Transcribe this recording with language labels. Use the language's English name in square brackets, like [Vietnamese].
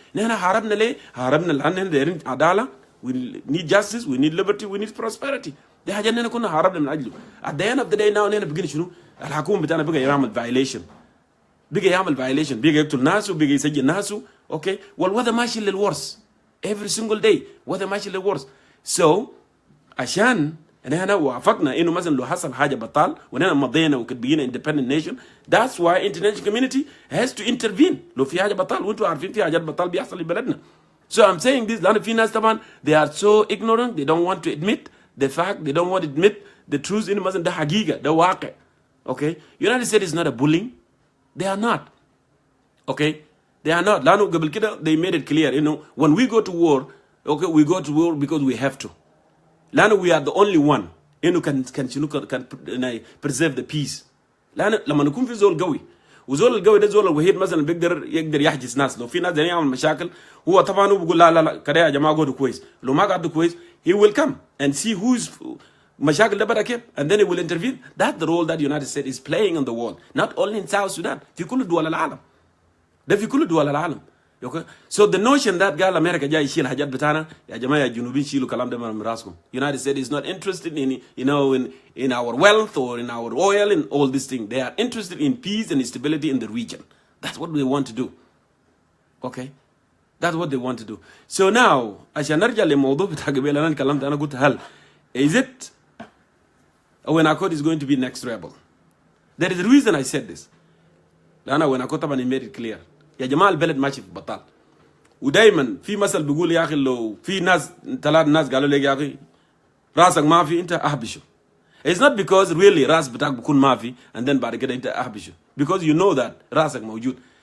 [English] نحن هربنا ليه؟ هربنا لأن دايرين عدالة we need justice we need liberty we need prosperity. [Arabic] دي حاجة إننا كنا هربنا من أجله. At the end of the day now نحن بقينا شنو الحكومة بتاعنا بقى يعمل violation بقى يقتل ناسه بقى يسجن ناسه. [English] Okay. [Arabic] والوضع ماشي للورس every single day وضع ماشي للورس. So عشان هنا وافقنا انه مثلا لو حصل حاجه بطال ونحن مضينا وكنت بقينا independent nation that's why international community has to intervene لو في حاجه بطال وانتم عارفين في حاجات بطال بيحصل في بلدنا. [English] So I'm saying this لان في ناس طبعا they are so ignorant they don't want to admit the fact they don't want to admit the truth انه مثلا ده حقيقه ده واقع. Okay. United States is not a bullying. They are not. Okay. They are not. لانه قبل كده they made it clear انه when we go to war okay we go to war because we have to. لأنه we are the only one إنه can preserve the peace. [Arabic] لأنه لما نكون في زول قوي وزول القوي ده زول الوحيد مثلا يقدر يحجز ناس لو في ناس جايين يعمل مشاكل هو طبعا هو بيقول لا كده يا جماعة قعدوا كويس لو ما قعدوا كويس he will come and see who's مشاكل ده بدأ كيف and then he will intervene. [English] That's the role that the United States is playing on the world not only in South Sudan في كل دول العالم ده في كل دول العالم. Okay. [Arabic] So the notion that قال أمريكا جاي يشيل حاجات بتاعنا يا جماعة يا جنوبين شيلوا كلام ده من راسكم. [English] United States is not interested in in our wealth or in our oil and all these things. They are interested in peace and stability in the region. That's what they want to do. Okay. That's what they want to do. So now عشان نرجع لموضوع بتاع قبل أنا كلمت أنا قلت هل is it when Akot is going to be next rebel? There is a reason I said this. لأن when Akot طبعا made it clear. [Arabic] يا جماعة البلد ماشي في بطال ودايما في مثل بيقول يا أخي لو في ناس 3 ناس قالوا لك يا أخي راسك ما في أنت أحبشه [English] It's not because really ras بتاعك بكون mafi and then بعد كده انت احبشه because you know that راسك موجود.